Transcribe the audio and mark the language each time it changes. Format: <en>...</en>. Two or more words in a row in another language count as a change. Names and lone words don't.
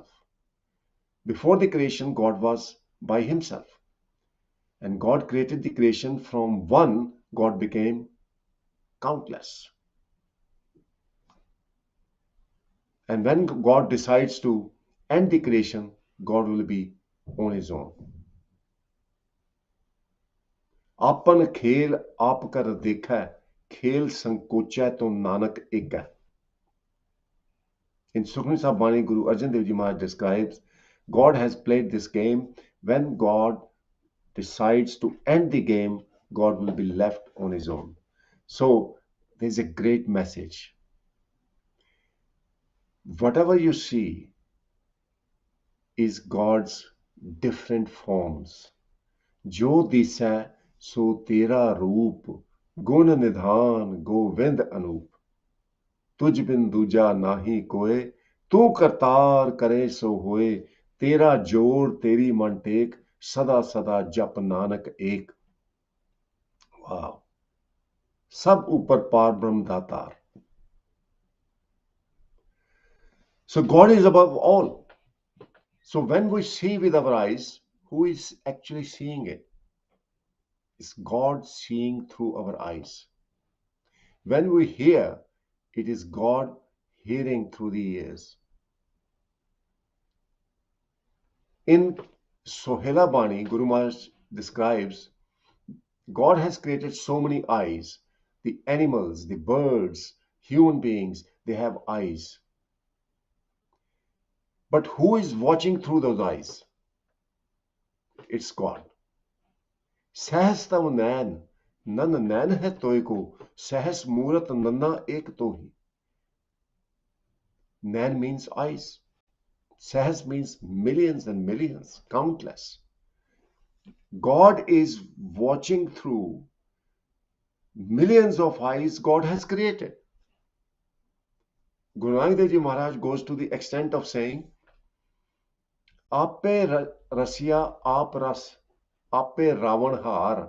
<en>Before the creation, God was by himself. And God created the creation from one, God became countless. And when God decides to end the creation, God will be on his own.</en> <pa>ਆਪਨ ਖੇਲ ਆਪ ਕਰ ਦੇਖੈ, ਖੇਲ ਸੰਕੋਚੈ ਤੋ ਨਾਨਕ ਏਕੈ.</pa> <en>In Sukhmani Sahib Bani, Guru Arjan Dev Ji Maharaj describes, God has played this game. When God decides to end the game, God will be left on his own. So there's a great message. Whatever you see is God's different forms.</en> <pa>ਜੋ ਦਿਸੈ ਸੋ ਤੇਰਾ ਰੂਪ, ਗੁਣ ਨਿਧਾਨ ਗੋਵਿੰਦ ਅਨੂਪ. ਤੁਝ ਬਿਨ ਦੂਜਾ ਨਾਹੀ ਕੋਇ, ਤੂ ਕਰਤਾਰ ਕਰੇ ਸੋ ਹੋਏ, ਤੇਰਾ ਜੋੜ ਤੇਰੀ ਮਨ ਟੇਕ, ਸਦਾ ਸਦਾ ਜਪ ਨਾਨਕ ਏਕ. ਵਾਹ, ਸਬ ਊਪਰ ਪਾਰ ਬ੍ਰਹਮ ਦਾਤਾਰ.</pa> <en>So God is above all. So when we see with our eyes, who is actually seeing it? It's God seeing through our eyes. When we hear, it is God hearing through the ears. In Sohela Bani, Guru Maharaj describes, God has created so many eyes. The animals, the birds, human beings, they have eyes. But who is watching through those eyes? It's God.</en> <pa>ਸਹਸਤਮ ਨੈਨ, ਨਨ ਨੈਨ ਹੈ ਤੋਇ ਕੋ, ਸਹਸ ਮੂਰਤ ਨੰਨਾ ਏਕ ਤੋ ਹੀ.</pa> <en>Nain means eyes. Sahas means millions and millions, countless. God is watching through millions of eyes God has created. Guru Nanak Dev Ji Maharaj goes to the extent of saying,</en> <pa>ਆਪੇ ਰਸਯਾ ਆਪ ਰਸ, ਆਪੇ ਰਾਵਣ ਹਾਰ.</pa>